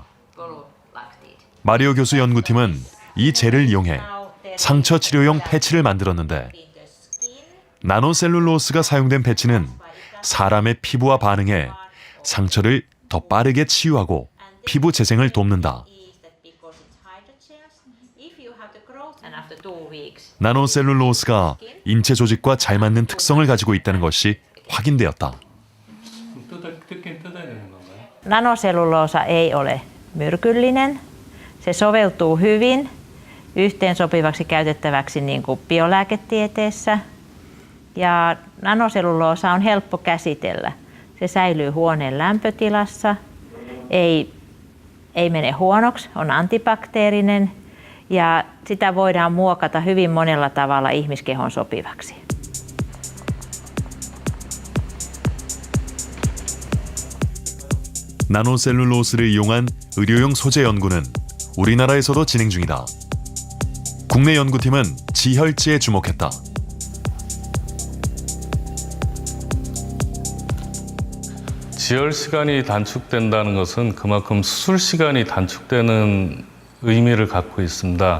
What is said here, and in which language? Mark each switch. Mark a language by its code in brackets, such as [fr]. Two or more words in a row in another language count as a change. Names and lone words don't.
[ko] 마리오 교수 연구팀은 이 젤을 이용해 상처 치료용 패치를 만들었는데 나노셀룰로스가 사용된 패치는 사람의 피부와 반응해 상처를 더 빠르게 치유하고 피부 재생을 돕는다. 나노셀룰로스가 인체 조직과 잘 맞는 특성을 가지고 있다는 것이 확인되었다. [fi] Nanoselluloosa ei ole myrkyllinen. Se soveltuu hyvin yhteensopivaksi käytettäväksi niin kuin biolääketieteessä. Ja nanoselluloosa on helppo käsitellä. Se säilyy huoneen lämpötilassa, ei mene huonoksi, on antibakteerinen ja sitä voidaan muokata hyvin monella tavalla ihmiskehon sopivaksi. [ko] 나노셀룰로스를 이용한 의료용 소재 연구는 우리나라에서도 진행 중이다. 국내 연구팀은 지혈제에 주목했다. 지혈 시간이 단축된다는 것은 그만큼 수술 시간이 단축되는 의미를 갖고 있습니다.